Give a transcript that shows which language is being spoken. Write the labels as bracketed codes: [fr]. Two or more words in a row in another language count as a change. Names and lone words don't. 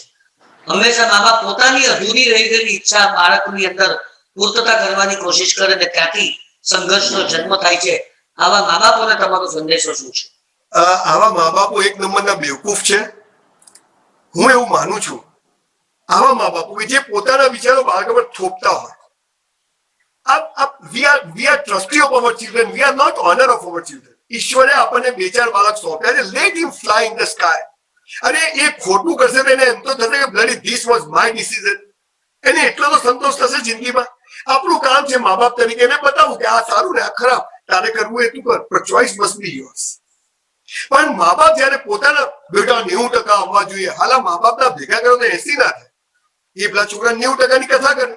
[gu] હંમેશા મા બાપ પોતાની અધૂરી રહી ગયેલી ઈચ્છા બાળકની અંદર પૂર્તતા કરવાની કોશિશ કરે ને ત્યાંથી સંઘર્ષનો જન્મ થાય છે. આવા મા બાપોને તમારો સંદેશો શું છે? આવા મા બાપો 1 નંબરના બેવકૂફ છે. હું એવું માનું છું આવા મા બાપો જે પોતાના વિચારો બાળકો પર થોપતા હોય. [en] we are trustee of our children, we are not honor of our children. [gu] ઈશ્વરે આપણને 2-4 બાળક સોંપ્યા છે, [en] let him fly in the sky. [gu] અને એ ખોટું કરશે તો એને એમ તો થશે કે [en] bloody this was my decision. [gu] એને એટલો તો સંતોષ થશે જિંદગીમાં. આપણું કામ છે મા બાપ તરીકે એને બતાવું કે આ સારું ને આ ખરાબ, તારે કરવું એ તું કર, પણ [en] choice must be yours. [gu] પણ મા બાપ જયારે પોતાના બેટા 90% આવવા જોઈએ, હાલા મા બાપના ભેગા કરો તો 80 ના થાય. એ પેલા છોકરા 90% ની કથા કરે.